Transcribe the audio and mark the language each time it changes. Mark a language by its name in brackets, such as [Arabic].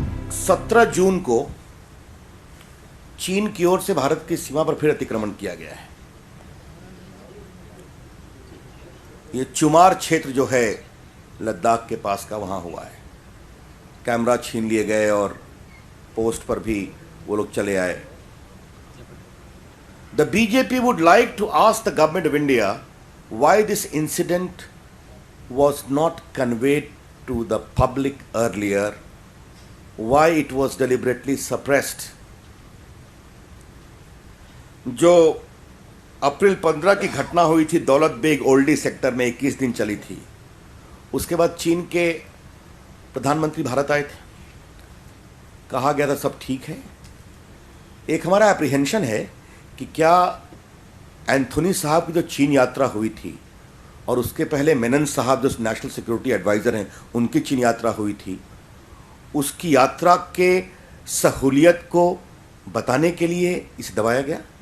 [Hindi] 17 जून को चीन की ओर से भारत की सीमा पर फिर अतिक्रमण किया गया है। ये चुमार क्षेत्र जो है लद्दाख के पास का, वहां हुआ है। कैमरा छीन लिए गए और पोस्ट पर भी वो लोग चले आए। [English] The BJP would like to ask the government of India why this incident was not conveyed to the public earlier, why it was deliberately suppressed. [Hindi] जो अप्रैल 15 की घटना हुई थी दौलत बेग ओल्डी सेक्टर में, 21 दिन चली थी, उसके बाद चीन के प्रधानमंत्री भारत आए थे, कहा गया था सब ठीक है। एक हमारा एप्रीहेंशन है कि क्या एंथोनी साहब की जो चीन यात्रा हुई थी और उसके पहले मेनन साहब जो नेशनल सिक्योरिटी एडवाइज़र हैं, उनकी चीन यात्रा हुई थी, उसकी यात्रा के सहूलियत को बताने के लिए इसे दबाया गया?